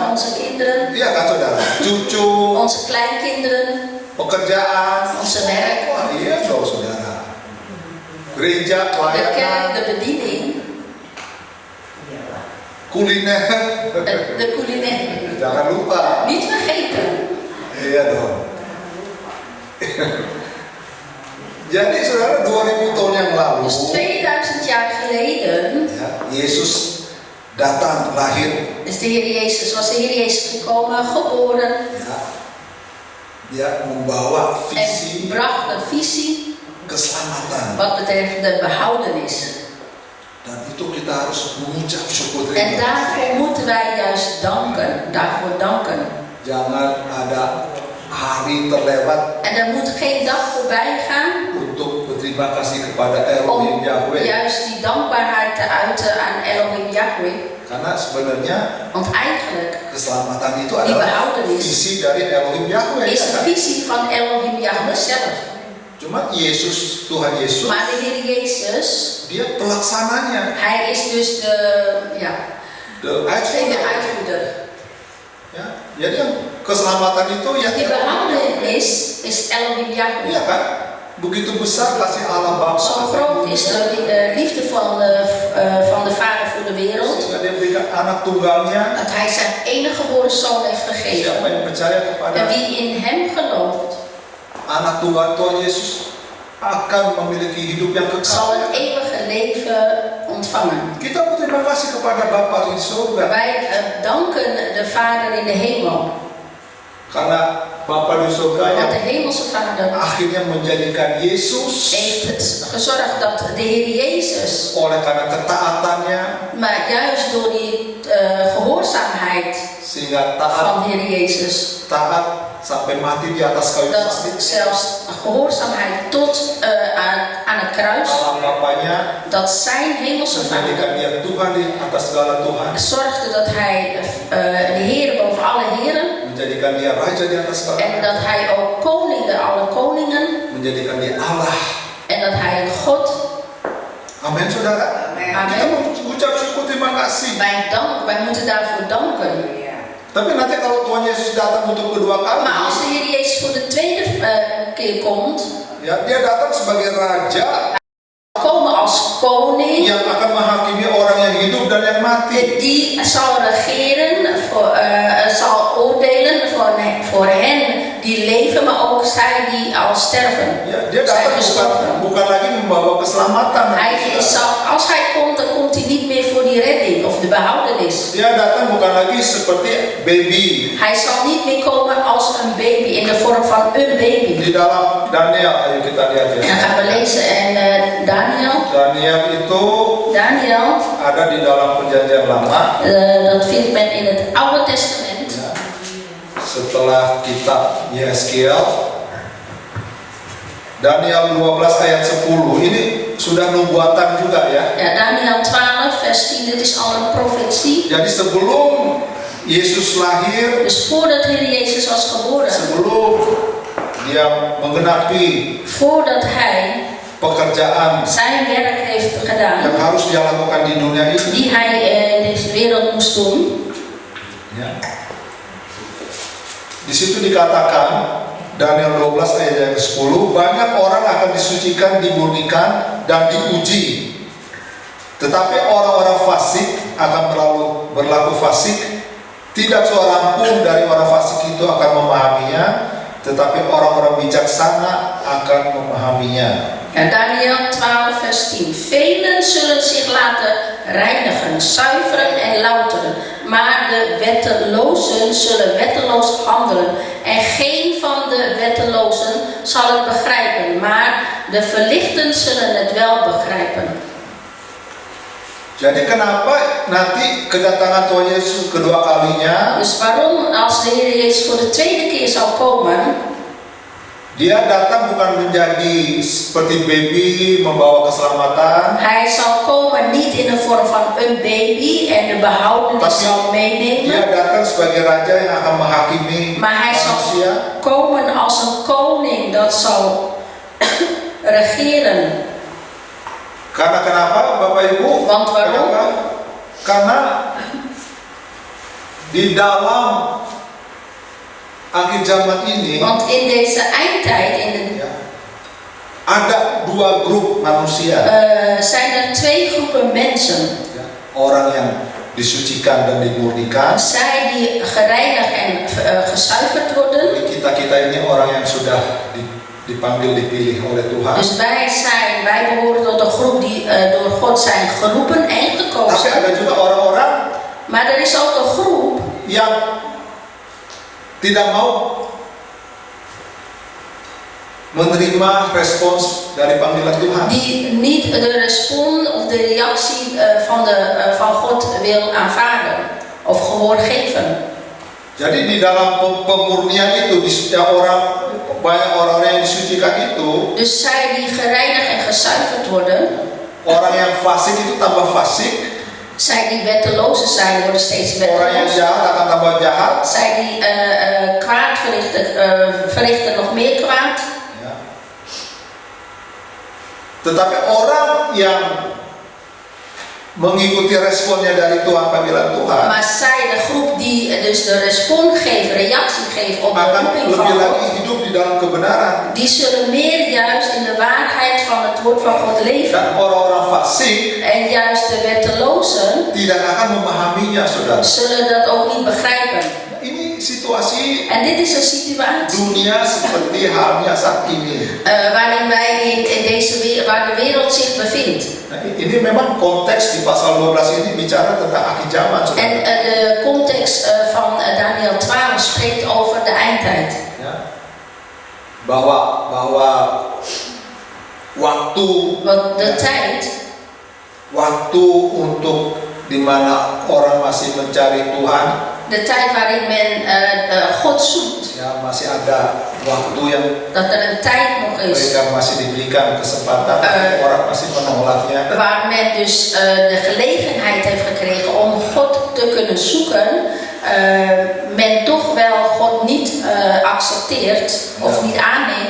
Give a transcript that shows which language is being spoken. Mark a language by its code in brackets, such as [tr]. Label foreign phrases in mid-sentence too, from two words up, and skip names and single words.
[id] anak-anak. [nl] onze kinderen, [id] Iya kan, saudara? Cucu, [nl] onze kleinkinderen, [id] pekerjaan. [nl] onze werk, [id] Wah, iya dong, saudara. Gereja, [nl] de kerk, [id] pelayanan, [nl] de bediening, [id] kuliner. [nl] de culinaire. [id] Jangan lupa. [nl] Niet vergeten. [id] Iya dong. Jadi saudara, 2000 tahun yang lalu, [nl] Dus 2000 jaar geleden [id] ya, Yesus datang, lahir. [nl] is de Heer Jezus, was de Heer Jezus gekomen, geboren [id] Ya, dia membawa [nl] en [id] visi [nl] bracht een visie [id] keselamatan. [nl] wat betreft de behoudenis. [id] Dan itu kita harus mengucap syukur [nl] En [id] terima kasih. [nl] daarvoor moeten wij juist danken, daarvoor danken. [id] Jangan ada hari terlewat [nl] En er moet geen dag voorbij gaan [id] untuk berterima kasih kepada Elohim [nl] om Yahweh. juist die dankbaarheid te uiten aan Elohim Yahweh. [id] Karena sebenarnya [nl] Want eigenlijk [id] keselamatan itu [nl] die [id] adalah [nl] behoudenis [id] visi dari Elohim Yahweh. [nl] is [id] Ya [nl] een [id] kan? [nl] visie van Elohim Yahweh zelf. [id] Cuma Yesus, Tuhan Yesus, [nl] Maar de Heer Jezus, [id] dia pelaksananya, [nl] hij is dus de de uitvoerder. uitvoerder. [id] Ya, jadi yang keselamatan itu ya [nl] Die behoudenis is Elohim [id] Iya [nl] Yahweh. [id] kan? Begitu besar kasih Allah Bapa. [nl] Zo groot is de liefde van de Vader voor de wereld, [id] Sehingga dia berikan anak tunggalnya. [nl] dat hij zijn enige geboren zoon heeft [id] Siapa [nl] gegeven. [id] yang percaya kepada [nl] En wie in hem gelooft, [id] anak tunggal Tuhan Yesus akan memiliki hidup yang [nl] zal [id] kekal. [nl] het eeuwige leven ontvangen. [id] Kita berterima kasih kepada Bapa di surga [nl] Wij danken de Vader in de hemel, [id] karena Bapa di surga [nl] want [id] yang [nl] de hemelse Vader [id] akhirnya menjadikan Yesus [nl] heeft gezorgd dat de Heer Jezus, [id] oleh karena ketaatannya [nl] maar juist door die gehoorzaamheid [id] sehingga taat [nl] van de Heer Jezus, [id] sampai mati di atas kayu [nl] dat [id] salib. [nl] zelfs gehoorzaamheid tot aan het kruis, [id] Allah Bapanya [nl] dat zijn hemelse [id] menjadikan [nl] Vader [id] dia Tuhan di atas segala Tuhan, [nl] zorgde dat hij de Heer boven alle heren, [id] menjadikan dia raja di atas segala, [nl] en dat hij ook koning de alle koningen, [id] menjadikan dia Allah. [nl] en dat hij God, [id] Amin, saudara. [nl] en [id] Kita ucap syukur, terima kasih. [nl] Wij moeten daarvoor danken. [id] Tapi nanti kalau Tuhan Yesus datang untuk kedua kali, [nl] Maar als de Heer Jezus voor de tweede keer komt, [id] ya, dia datang sebagai raja [nl] komen als koning, [id] yang akan menghakimi orang yang hidup dan yang mati. [nl] die zal regeren, zal oordelen voor hen die leven, maar ook zij die al sterven. [id] Ya, dia datang bukan lagi membawa keselamatan. [nl] Als hij komt, dan komt hij niet meer voor die redding of de behoudenis. [id] Dia datang bukan lagi seperti baby. [nl] Hij zal niet meer komen als een baby, in de vorm van een baby. [id] Di dalam Daniel, ayo kita lihat ya. [nl] En dan gaan we lezen in [id] Daniel itu [nl] Daniel, [id] ada di dalam perjanjian lama. [nl] dat vindt men in het Oude Testament. [id] Ya. Setelah kitab Yeskiel, Daniel 12 ayat 10, ini sudah nubuatan juga ya. [nl] Ja, Daniel 12 vers 10, dit is al een profetie. [id] Jadi sebelum Yesus lahir, [nl] Dus voordat Heer Jezus was geboren, [id] sebelum dia menggenapi [nl] voordat hij [id] pekerjaan [nl] zijn werk heeft [id] yang [nl] gedaan, [id] harus dia lakukan di dunia ini, [nl] die hij in deze wereld moest doen. [id] ya. Di situ dikatakan Daniel 12 ayat 10, banyak orang akan disucikan, dimurnikan dan diuji. Tetapi orang-orang fasik akan berlaku fasik. Tidak seorang pun dari orang fasik itu akan memahaminya, tetapi orang-orang bijaksana akan memahaminya. [nl] Ja, Daniel 12 vers 10. Velen zullen zich laten reinigen, zuiveren en louteren, maar de wettelozen zullen wetteloos handelen. En geen van de wettelozen zal het begrijpen, maar de verlichten zullen het wel begrijpen. [id] Jadi kenapa nanti kedatangan Tuhan Yesus kedua kalinya? [nl] Dus waarom als de Heer Jezus voor de tweede keer zal komen, [id] Dia datang bukan menjadi seperti baby membawa keselamatan. [nl] hij zal komen niet in de vorm van een baby en de behoudenis zal meenemen. [id] Dia datang sebagai raja yang akan menghakimi [nl] Maar hij zal [id] manusia. [nl] komen als een koning dat zal regeren. [id] Karena kenapa, Bapak Ibu? [nl] Want waarom? [id] Kenapa? Karena di dalam akhir zaman ini, [nl] Want in deze eindtijd [id] ada dua grup manusia. [nl] Zijn er twee groepen mensen. [id] Orang yang disucikan dan dimurnikan. [nl] Zij die gereinigd en gezuiverd worden. [id] Kita ini orang yang sudah dipanggil, dipilih oleh Tuhan. [nl] Dus wij behoren tot de groep die door God zijn geroepen en [id] Tapi [nl] gekozen. [id] ada juga orang-orang [nl] Maar er is ook een groep [id] yang tidak mau menerima respons dari panggilan Tuhan. [nl] die niet de respons of de reactie van God wil aanvaarden of gehoor geven. [id] Jadi di dalam pemurnian itu, di setiap orang, banyak orang-orang yang disucikan itu, [nl] Dus zij die gereinigd en gezuiverd worden, [id] orang yang fasik itu tambah fasik, [nl] zij die wettelozen zijn worden steeds [id] orang yang [nl] wetteloos. [id] jahat akan tambah jahat. [nl] Zij die kwaad verrichten nog meer kwaad. [id] Ya. Tetapi orang yang mengikuti responnya dari Tuhan, panggilan Tuhan, [nl] Maar zij, de groep die dus de respons geeft, reactie geeft op de [id] akan [nl] roeping van [id] lebih lagi [nl] God, [id] hidup di dalam kebenaran. [nl] die zullen meer juist in de waarheid van het woord van God leven. [id] Dan orang-orang fasik [nl] En juist de wettelozen [id] tidak akan memahaminya, saudara. [nl] zullen dat ook niet begrijpen. [id] Ini situasi [nl] En dit is een situatie [id] dunia seperti halnya saat ini. [nl] waarin wij in deze waar de wereld zich bevindt. [id] Nah, ini memang konteks di pasal 12 ini bicara tentang akhir zaman, saudara. [nl] En de context van Daniel 12 spreekt over de eindtijd. [id] Ya. Bahwa waktu [nl] Want de tijd, [id] waktu untuk di mana orang masih mencari Tuhan, [nl] de tijd waarin men God zoekt, [id] ya masih ada waktu yang [nl] dat er een tijd nog is [id] mereka masih diberikan kesempatan, tapi orang masih menolaknya. [nl] waar men dus de gelegenheid heeft gekregen om God te kunnen zoeken, men toch wel God niet accepteert of niet aanneemt.